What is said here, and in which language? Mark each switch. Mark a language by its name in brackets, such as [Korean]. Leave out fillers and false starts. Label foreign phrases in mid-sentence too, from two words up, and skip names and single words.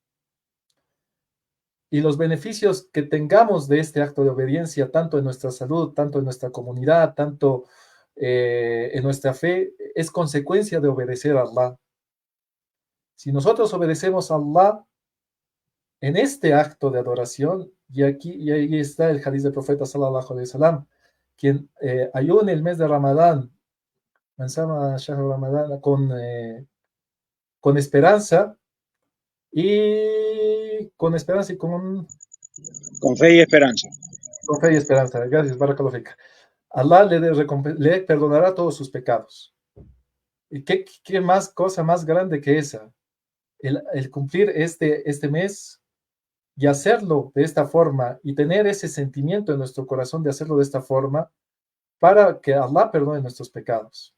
[Spanish] Y los beneficios que tengamos de este acto de obediencia, tanto en nuestra salud, tanto en nuestra comunidad, tanto en nuestra fe, es consecuencia de obedecer a Allah. Si nosotros obedecemos a Allah en este acto de adoración, y ahí está el hadith del profeta [Arabic] صلى الله عليه وسلم, [Spanish] quien ayune el mes de Ramadán, con esperanza y con fe y esperanza. Con fe y esperanza. Gracias, [Arabic] بارك الله فيك. [Spanish] Allah le perdonará todos sus pecados. ¿Y qué más cosa más grande que esa? El cumplir este mes y hacerlo de esta forma y tener ese sentimiento en nuestro corazón de hacerlo de esta forma para que Allah perdone nuestros pecados.